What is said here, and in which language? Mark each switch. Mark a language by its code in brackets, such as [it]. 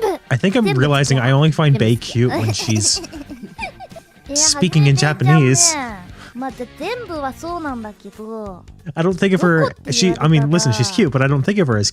[en] I think I'm realizing I only find Bae cute when she's speaking in Japanese. [ja] まあ全部はそうなんだけど [en] I don't think of her. I mean, listen, she's cute, but I don't think of her as